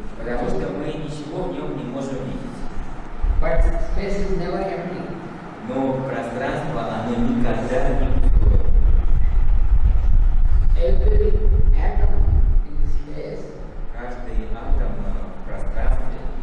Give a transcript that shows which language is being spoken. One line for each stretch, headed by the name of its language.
Russian: Потому что мы ничего в нем не можем видеть.
English: But space is never empty.
Russian: Но пространство, оно никогда не пустое.
English: Every atom in space
Russian: Каждый атом в пространстве